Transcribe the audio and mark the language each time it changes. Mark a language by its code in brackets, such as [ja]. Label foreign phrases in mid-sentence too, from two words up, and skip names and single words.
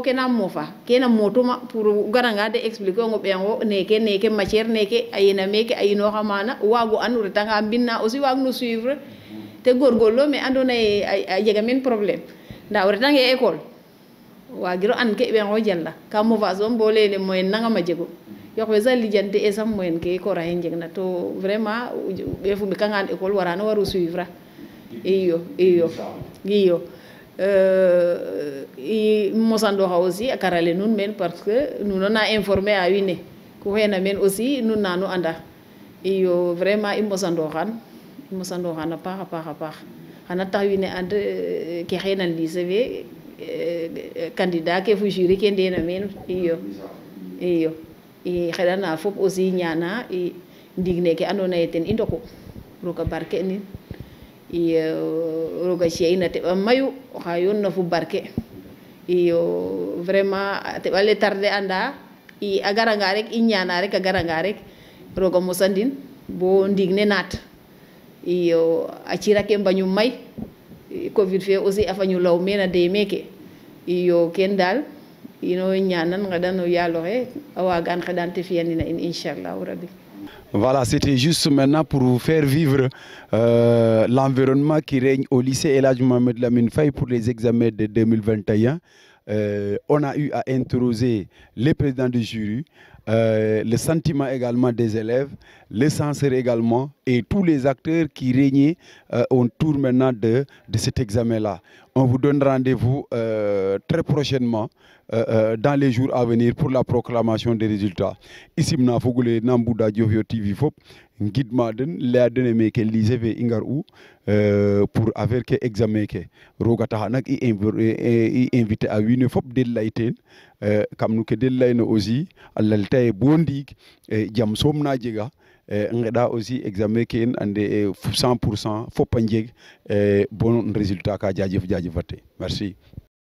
[srr] ke na moofa kena mootuma pour o garanga [fr] de expliquer [srr] ong o ɓeengo neke matière neke a yena meke a yinooxa maana o waago an o retanga mbinna aussi waag no suivre te góorgóorlo mais andoona yee a jega meen problème nda o retange école waagiro an ke ɓeengo jala ka mofa soom bo leyele moyen nangam a jego yoq we sax lijante e sax moyen ke kora xe njegna to vraiment ɓeefu ɓekangaan école warano waru suivre iyo i mosandooxa aussi a karale nuun meen [fr] parce que [srr] nuun na informer a wiin we ku xeena meen aussi nuun na nu anda iyo vraiment i mosandooxan a paax a paax xana tax wiin we and ke xeena lycée fe candidat ke fu jury ke ndeena meen iyo i xeɗana fop aussi ñaana i ndiig neke andoona yee ten i ndoku roog a barke nin roga ci'a in a teɓa mayu oxa yoon na fu barke iyo vraiment a teɓale tarder anda a garanga rek i ñaana rek a garanga rek roga mosandin bo ndiig ne naat iyo a cira ke mbañum may covid fe aussi a fañu law meen a dey meeke iyo ken daal ino ñaanan ngeɗan o yaaloxe a waagaan xeɗan te fiyanina in inchallahu rabbi. [fr] Voilà, c'était juste maintenant pour vous faire vivre l'environnement qui règne au lycée El Hadj Mohamed Lamine Faye pour les examens de 2021. On a eu à interroger les présidents du jury, le sentiment également des élèves, les censeurs également et tous les acteurs qui régnaient autour maintenant de cet examen-là. On vous donne rendez-vous très prochainement dans les jours à venir pour la proclamation des résultats. [srr] Ici, na fogule Nambuda Diofior TV fop ngidma den leya den meke lycée fe i ngar u [fr] pour affaire [srr] ke examen ke roga taxa nak i invité a wiin we fop den lay teen kam nu ke den layna aussi a lalta ye bo ndiig jam soom na jega ngeɗa aussi examen ke in ande 100% fop a njeg [fr] bon résultat [srr] ka jaajëf fate merci.